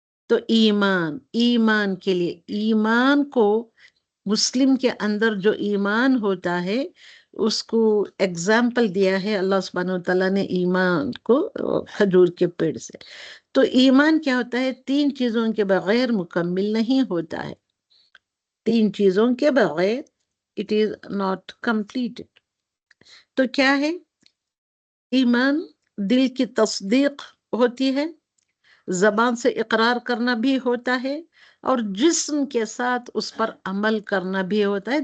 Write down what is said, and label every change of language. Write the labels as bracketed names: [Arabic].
[Urdu] تو ایمان کے لیے، ایمان کو مسلم کے اندر جو ایمان ہوتا ہے اس کو ایگزامپل دیا ہے اللہ سبحانہ وتعالیٰ نے ایمان کو کھجور کے پیڑ سے. تو ایمان کیا ہوتا ہے؟ 3 چیزوں کے بغیر مکمل نہیں ہوتا ہے. 3 چیزوں کے بغیر [English] it is not completed. [Urdu] تو کیا ہے ایمان؟ دل کی تصدیق ہوتی ہے، زبان سے اقرار کرنا بھی ہوتا ہے، اور جسم کے ساتھ اس پر عمل کرنا بھی ہوتا ہے.